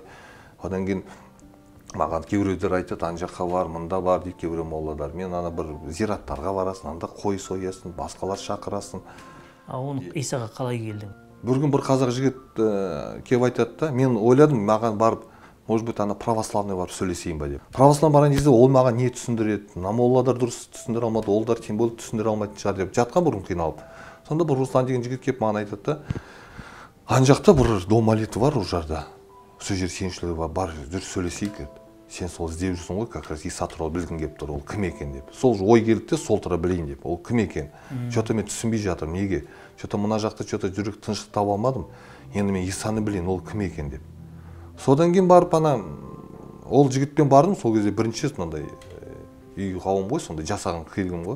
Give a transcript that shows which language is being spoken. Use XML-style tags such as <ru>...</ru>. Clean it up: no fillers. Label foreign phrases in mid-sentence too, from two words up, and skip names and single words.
<kk>Одан кейін маған кейбіреулер айтады, ана жаққа бар, мында бар дейді кейбір моллалар. Мен ана бір зираттарға барасың, анда қой соясың, басқалар шақырасың. Оны Исаға қалай келдің? Бір күн бір қазақ жігіт келіп айтады да, мен ойладым, маған барып</kk> <ru>может быть</ru> <kk>ана православный барып сөйлесейін ба деп. Православный барған кезде ол маған не түсіндіреді, молладар дұрыс түсіндіре алмады, олдар</kk> <ru>тем более</ru> <kk>түсіндіре алмайтын шығар деп жатқан бұрын қиналып. Сонда бір Руслан деген жігіт келіп маған айтады да, ана жақта бір</kk> <ru>дом молитвы</ru> <kk>бар ол жерде. Сол жер сенушілер бар, жүр сөйлесейік деді. Сен сол іздеп жүрсің ғой,</kk> <ru>как раз</ru> <kk>Иса туралы білгің келіп тұр, ол кім екен деп. Сол ой келді де, сол туралы білейін деп. Ол кім екен? Что-то мен түсінбей жатырмын, неге? Что-то мына жақта что-то жүрек тыныштық таба алмадым. Енді мен Исаны білейін, ол кім екен деп. Содан кейін барып ана ол жігітпен бардым, сол кезде бірінші мынандай үй қауым ғой, сондай жасаған келгім ғой.</kk>